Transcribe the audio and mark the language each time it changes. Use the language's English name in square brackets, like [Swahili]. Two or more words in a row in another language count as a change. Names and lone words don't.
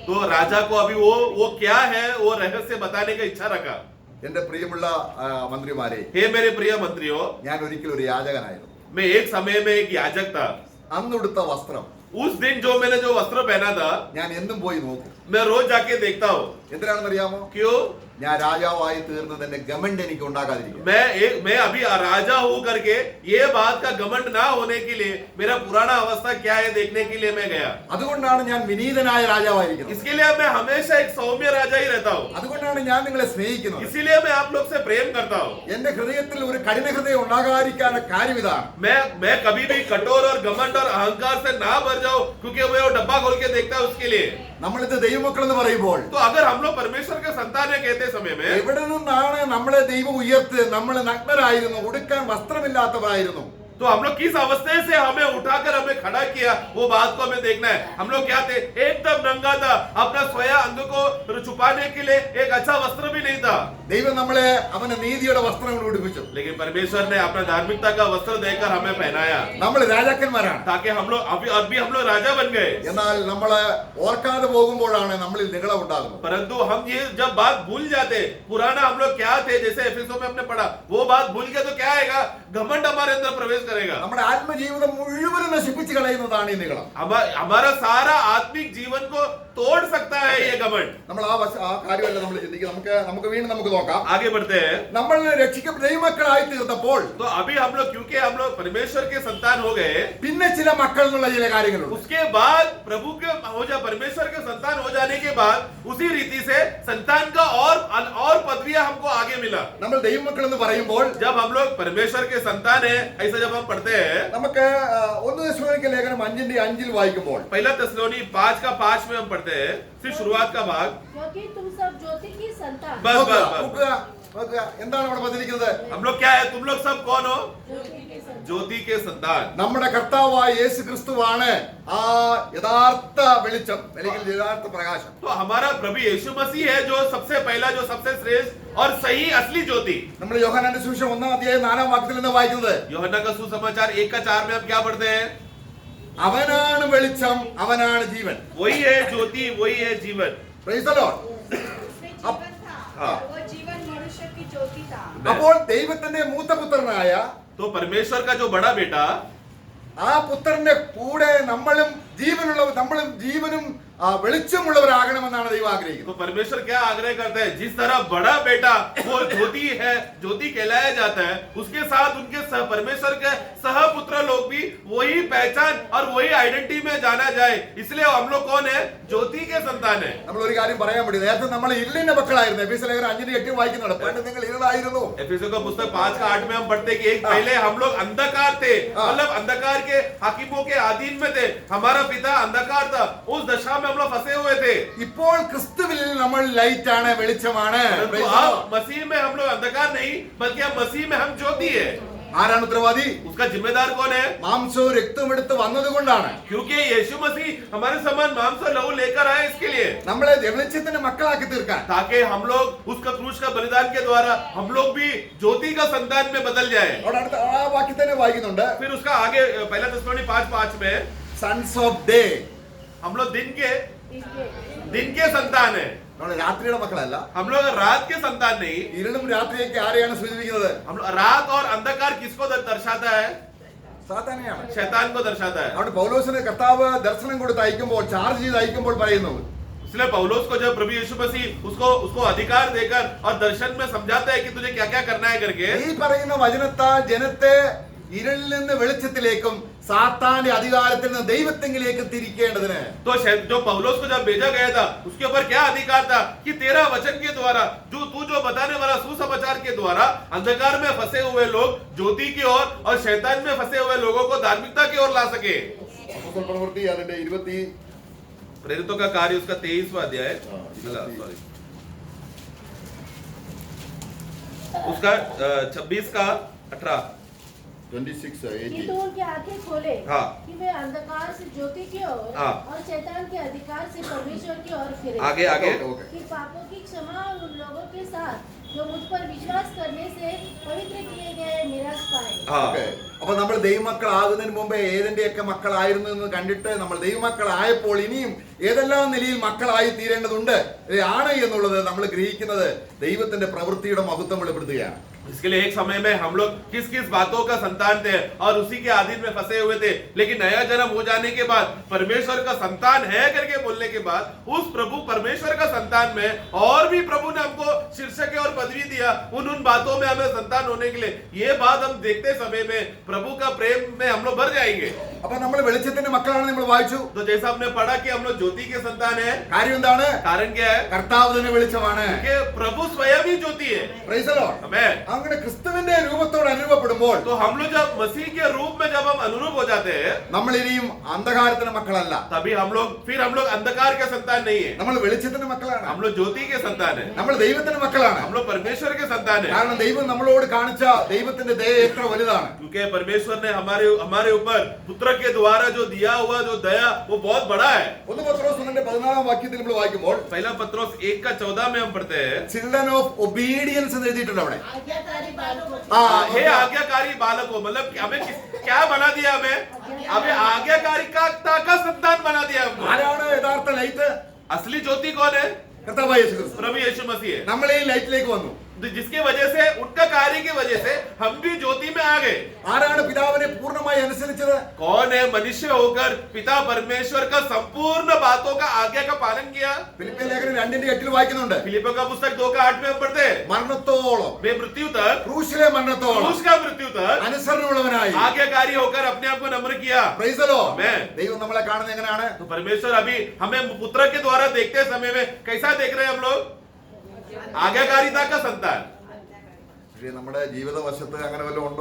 [Hindi] तो राजा को अभी वो क्या है वो रहस्य बताने का इच्छा रखा। [Malayalam] എന്റെ പ്രിയമുള്ള മന്ത്രിമാരെ, [Hindi] हे मेरे प्रिय मंत्रियों, [Malayalam] ഞാൻ ഒരിക്കൽ ഒരു യാചകനായിരുന്നു. [Hindi] मैं एक समय में एक याजक था। [Malayalam] അന്നുടുത്ത വസ്ത്രം [Hindi] उस दिन जो मैंने जो वस्त्र पहना था, [Malayalam] ഞാൻ എന്നും പോയി നോക്കും. [Hindi] मैं रोज जाके देखता हूँ। [Malayalam] എന്തിനാണെന്ന് അറിയാമോ? [Hindi] क्यों? [Malayalam] ഞാൻ രാജാവായി തീർന്നതിന്റെ ഗമണ്ട് എനിക്ക് ഉണ്ടാകാതിരിക്കും. [Hindi] मैं अभी राजा हूँ करके ये बात का घमंड ना होने के लिए मेरा पुराना अवस्था क्या है देखने के लिए मैं गया। [Malayalam] അതുകൊണ്ടാണ് ഞാൻ വിനീതനായ രാജാവായിരിക്കുന്നത്. [Hindi] इसके लिए मैं हमेशा एक सौम्य राजा ही रहता हूँ। [Malayalam] അതുകൊണ്ടാണ് ഞാൻ നിങ്ങളെ സ്നേഹിക്കുന്നത്. [Hindi] इसीलिए मैं आप लोग से प्रेम करता हूँ। [Malayalam] എന്റെ ഹൃദയത്തിൽ ഒരു കഠിന ഹൃദയം ഉണ്ടാകാതിരിക്കാനുള്ള കാര്യം ഇതാണ്. [Hindi] मैं कभी भी कठोर और घमंड और अहंकार से ना भर जाऊं, क्योंकि वो डब्बा खोल के देखता है उसके लिए। [Malayalam] നമ്മളിത് ദൈവമക്കൾ എന്ന് പറയുമ്പോൾ [Hindi] तो अगर हम लोग परमेश्वर के संतान है कहते समय में, [Malayalam] എവിടെ നിന്നാണ് നമ്മളെ ദൈവം ഉയർത്തി? നമ്മൾ നഗ്നരായിരുന്നു, ഉടുക്കാൻ വസ്ത്രമില്ലാത്തവരായിരുന്നു. [Hindi] तो हम लोग किस अवस्था से हमें उठाकर हमें खड़ा किया, वो बात को हमें देखना है। हम लोग क्या थे? एकदम नंगा था, अपना स्वयं अंग को छुपाने के लिए एक अच्छा वस्त्र भी नहीं था। [Malayalam] ദൈവം നമ്മളെ അവന്റെ നീതിയുടെ വസ്ത്രങ്ങൾ ഉടുപ്പിച്ചു. [Hindi] लेकिन परमेश्वर ने अपना धार्मिकता का वस्त्र देकर हमें पहनाया, [Malayalam] നമ്മൾ രാജാക്കന്മാരാണ്. [Hindi] ताकि हम लोग अभी हम लोग राजा बन गए। [Malayalam] എന്നാൽ നമ്മളെ ഓർക്കാതെ പോകുമ്പോഴാണ് നമ്മളിൽ നിഗളം ഉണ്ടാകുന്നത്. [Hindi] परंतु हम ये जब बात भूल जाते, पुराना हम लोग क्या थे, जैसे एफेसों में हमने पढ़ा, वो बात भूल गए तो क्या आएगा? घमंड हमारे अंदर प्रवेश करेगा। [Malayalam] നമ്മുടെ ആത്മജീവിതം മുഴുവനും നശിപ്പിച്ചു കളയുന്നതാണ് ഈ നിഗളം. [Hindi] हमारा सारा आत्मिक जीवन को तोड़ सकता है ये घमंड। [Malayalam] നമ്മൾ ആ കാര്യമല്ല നമ്മൾ ചിന്തിക്കുക. നമുക്ക് വീണ്ടും നമുക്ക് നോക്കാം. [Hindi] आगे बढ़ते हैं। [Malayalam] നമ്മൾ രക്ഷിക്കപ്പെട്ട ദൈവമക്കളായി തീർന്നപ്പോൾ [Hindi] तो अभी हम लोग क्योंकि हम लोग परमेश्वर के संतान हो गए, [Malayalam] പിന്നെ ചില മക്കൾ എന്നുള്ള ചില കാര്യങ്ങളുണ്ട്. [Hindi] उसके बाद प्रभु के परमेश्वर के संतान हो जाने के बाद उसी रीति से संतान का और पदवियां हमको आगे मिला। [Malayalam] നമ്മൾ ദൈവമക്കൾ എന്ന് പറയുമ്പോൾ [Hindi] जब हम लोग परमेश्वर के संतान है, ऐसा जब हम पढ़ते हैं, [Malayalam] നമുക്ക് 1 തെസ്സലോനിക്ക ലേഖനം 5:5 വായിക്കുമ്പോൾ [Hindi] पहला तेस्सलोनी 5:5 में हम पढ़ते हैं, फिर शुरुआत का भाग। क्योंकि तुम सब ज्योति की संतान बस बस बस [Malayalam] നോക്കുക, എന്താണ് അവിടെ പറഞ്ഞിരിക്കുന്നത്? [Hindi] हम लोग क्या है? तुम लोग सब कौन हो? ज्योति के संतान ज्योति के संतान। [Malayalam] നമ്മുടെ കർത്താവായ യേശു ക്രിസ്തുവാണ് ആ യഥാർത്ഥ വെളിച്ചം, അല്ലെങ്കിൽ യഥാർത്ഥ പ്രകാശം. [Hindi] तो हमारा प्रभु यीशु मसीह है जो सबसे पहला, जो सबसे श्रेष्ठ और सही असली ज्योति। [Malayalam] നമ്മൾ യോഹന്നാന്റെ സുവിശേഷം 1:4 നിന്ന് വായിക്കുന്നത്, [Hindi] यूहन्ना का सुसमाचार 1:4 में हम क्या पढ़ते हैं? [Malayalam] അവനാണ് വെളിച്ചം, അവനാണ് ജീവൻ. [Hindi] वही है ज्योति, वही है जीवन। [English] Praise the Lord. [Hindi] उसमें जीवन था हाँ। और वो जीवन मनुष्य की ज्योति था। [Malayalam] അപ്പോൾ ദൈവത്തിന്റെ മൂത്ത പുത്രനായ [Hindi] तो परमेश्वर का जो बड़ा बेटा, [Malayalam] ആ പുത്രന്റെ കൂടെ നമ്മളും ജീവനും വെളിച്ചമുള്ളവരാകണമെന്നാണ് ദൈവം ആഗ്രഹിക്കുന്നത്. [Hindi] तो परमेश्वर क्या आग्रह करता है? जिस तरह बड़ा बेटा वो ज्योति है, ज्योति कहलाया जाता है, उसके साथ उनके परमेश्वर के सहपुत्र लोग भी वही पहचान और वही आइडेंटिटी में जाना जाए, इसलिए हम लोग कौन है? ज्योति के संतान है। [Malayalam] നമ്മൾ ഒരു കാര്യം പറയാൻ വേണ്ടി, നേരത്തെ നമ്മൾ ഇരുളിന്റെ മക്കളായിരുന്നു. എഫേസ്യ ലേഖനം 5:8 വായിക്കുന്നുണ്ട്, പണ്ട് നിങ്ങൾ ഇരുളായിരുന്നു. [Hindi] एफेसियों का पुस्तक 5:8 में हम पढ़ते कि एक पहले हम लोग अंधकार थे, मतलब अंधकार के हाकिमों के अधीन में थे, हमारा पिता अंधकार था, उस दशा में हम लोग फंसे हुए थे। [Malayalam] ഇപ്പോൾ ക്രിസ്തുവിൽ നമ്മൾ ലൈറ്റ് ആണ്, വെളിച്ചമാണ്. [Hindi] परंतु अब मसीह में हम लोग अंधकार नहीं, बल्कि अब मसीह में हम ज्योति है। [Malayalam] ആരാണ് ഉത്തരവാദി? [Hindi] उसका जिम्मेदार कौन है? [Malayalam] മാംസവും രക്തവും എടുത്ത് വന്നതുകൊണ്ടാണ്. [Hindi] क्योंकि यीशु मसीह हमारे समान मांस और लहू लेकर आए इसके लिए, [Malayalam] നമ്മളെ വെളിച്ചത്തിന്റെ മക്കളാക്കി തീർക്കാൻ. [Hindi] ताकि हम लोग उसका क्रूस का बलिदान के द्वारा हम लोग भी ज्योति का संतान में बदल जाए। [Malayalam] അവിടെ അടുത്ത ആ വാക്യം തന്നെ വായിക്കുന്നുണ്ട്, [Hindi] फिर उसका आगे पहला तेस्सलोनी 5:5 में [English] sons of day. [Hindi] हम लोग दिन के इनके संतान है, [Malayalam] നമ്മൾ രാത്രിയുടെ മക്കളല്ല. [Hindi] हम लोग रात के संतान नहीं। [Malayalam] ഇരുളും രാത്രിയൊക്കെ ആരെയാണ് സൂചിപ്പിക്കുന്നത്? [Hindi] हम लोग रात और अंधकार किसको दर्शाता है? [Malayalam] സാത്താനെയാണ്. [Hindi] शैतान को दर्शाता है। [Malayalam] അവിടെ പൗലോസിന് കർത്താവ് ദർശനം കൊടുത്ത് അയക്കുമ്പോൾ, ചാർജ് ചെയ്ത് അയക്കുമ്പോൾ പറയുന്നു, [Hindi] इसलिए पौलुस को जब प्रभु यीशु मसीह उसको अधिकार देकर और दर्शन में समझाता है कि तुझे क्या क्या करना है करके, [Malayalam] ഈ പറയുന്ന വചനത്താൽ ജനത്തെ ഇരുളിൽ നിന്ന് വെളിച്ചത്തിലേക്കും സാത്താന്റെ അധികാരത്തിൽ നിന്ന് ദൈവത്തെങ്കിലേക്കും തിരിക്കേണ്ടതിന്. [Hindi] तो जो पौलुस को जब भेजा गया था उसके ऊपर क्या अधिकार था कि तेरा वचन के द्वारा जो बताने वाला सुसमाचार के द्वारा अंधकार में फंसे हुए लोग ज्योति की ओर और शैतान में फंसे हुए लोगों को धार्मिकता की ओर ला सके। [Malayalam] അപ്പോസ്തല പ്രവൃത്തി അതിന്റെ 20 [Hindi] प्रेरितों का कार्य उसका 23वां अध्याय हाँ, सॉरी उसका 26 का 18 26 कि 18 तू उनकी आंखें खोले हाँ। कि वे अंधकार से ज्योति की ओर हाँ। और शैतान के अधिकार से परमेश्वर की ओर फिरे। आगे आगे ओके कि पापों की क्षमा और उन लोगों के साथ जो मुझ पर विश्वास करने से पवित्र किए गए निराश पाए। हाँ [Malayalam] ഓക്കെ അപ്പൊ നമ്മൾ ദൈവമക്കളാകുന്നതിന് മുമ്പേ ഏതിന്റെയൊക്കെ മക്കളായിരുന്നു എന്ന് കണ്ടിട്ട് നമ്മൾ ദൈവമക്കളായപ്പോൾ ഇനിയും ഏതെല്ലാം നിലയിൽ മക്കളായി തീരേണ്ടതുണ്ട് ആണ് എന്നുള്ളത് നമ്മൾ ഗ്രഹിക്കുന്നത് ദൈവത്തിന്റെ പ്രവൃത്തിയുടെ മഹത്വം വെളിപ്പെടുത്തുകയാണ്. [Hindi] इसके लिए एक समय में हम लोग किस किस बातों का संतान थे और उसी के अधीन में फंसे हुए थे, लेकिन नया जन्म हो जाने के बाद परमेश्वर का संतान है करके बोलने के बाद उस प्रभु परमेश्वर का संतान में और भी प्रभु ने हमको शीर्षक और पदवी दिया उन बातों में हमें संतान होने के लिए। ये बात हम देखते समय में प्रभु का प्रेम में हम लोग भर जाएंगे। [Malayalam] അപ്പൊ നമ്മൾ വെളിച്ചത്തിന്റെ മക്കളാണ് നമ്മൾ വായിച്ചു. [Hindi] तो जैसा हमने पढ़ा कि हम लोग ज्योति के संतान है, [Malayalam] കാര്യം എന്താണ്? [Hindi] कारण क्या है [Malayalam] കർത്താവ് തന്നെ വെളിച്ചമാണ്. [Hindi] कि प्रभु स्वयं ही ज्योति है। [English] Praise the Lord. [Hindi] हमें [Malayalam] അങ്ങനെ ക്രിസ്തുവിന്റെ രൂപത്തോട് അനുഭവപ്പെടുമ്പോൾ [Hindi] तो हम लोग जब मसीह के रूप में जब हम अनुरूप हो जाते हैं [Malayalam] നമ്മൾ ഇനിയും അന്ധകാരത്തിന്റെ മക്കളല്ല, [Hindi] तभी हम लोग अंधकार के संतान नहीं है, [Malayalam] നമ്മൾ വെളിച്ചത്തിന്റെ മക്കളാണ്, [Hindi] हम लोग ज्योति के संतान है, [Malayalam] നമ്മൾ ദൈവത്തിന്റെ മക്കളാണ്. [Hindi] हम लोग परमेश्वर के संतान है। [Malayalam] കാരണം ദൈവം നമ്മളോട് കാണിച്ച ദൈവത്തിന്റെ ദയ എത്ര വലുതാണ്. [Hindi] क्योंकि परमेश्वर ने हमारे ऊपर पुत्र के द्वारा जो दिया हुआ जो दया वो बहुत बड़ा है। [Malayalam] 1 പത്രോസ് 14 വാക്യത്തിൽ നമ്മൾ വായിക്കുമ്പോൾ [Hindi] पहला पत्रोस 1:14 में हम पढ़ते हैं, [English] children of obedience [Malayalam] എന്ന് എഴുതിയിട്ടുണ്ട് അവിടെ. [Hindi] आज्ञाकारी बालों को हे आज्ञाकारी बालकों, मतलब हमें क्या बना दिया, हमें आज्ञाकारिता का संतान बना दिया हमको। [Malayalam] ആരാണ് യഥാർത്ഥ ലൈറ്റ്? [Hindi] असली ज्योति कौन है? [Malayalam] കർത്താവായ യേശു ക്രിസ്തു. [Hindi] प्रभु यीशु मसीह है, [Malayalam] നമ്മൾ ഈ ലൈറ്റിലേക്ക് വന്നു. [Hindi] जिसकी वजह से उनका कार्य की वजह से हम भी ज्योति में आ गए। [Malayalam] ആരാണ് പിതാവിനെ പൂർണ്ണമായി അനുസരിച്ചത്? [Hindi] कौन है मनुष्य होकर पिता परमेश्वर का संपूर्ण बातों का आज्ञा का पालन किया? [Malayalam] ഫിലിപ്പിയ ലേഖനം 2:8 വായിക്കുന്നുണ്ട്. [Hindi] फिलिपियों का पुस्तक 2:8 में हम पढ़ते हैं, [Malayalam] മരണത്തോളം, [Hindi] वे मृत्यु तक, [Malayalam] ക്രൂശിലെ മരണത്തോളം [Hindi] क्रूस का मृत्यु तक [Malayalam] അനുസരണമുള്ളവനായി. [Hindi] आज्ञाकारी होकर अपने आप को नम्र किया। [English] Praise the Lord. Amen. [Malayalam] ദൈവം നമ്മളെ കാണുന്നത് എങ്ങനെയാണ്? [Hindi] तो परमेश्वर अभी हमें पुत्र के द्वारा देखते समय में कैसा देख रहे हैं हम लोग? आज्ञाकारिता का संतान। [Malayalam] പക്ഷേ നമ്മുടെ ജീവിത വശത്ത് അങ്ങനെ വല്ലതും ഉണ്ടോ?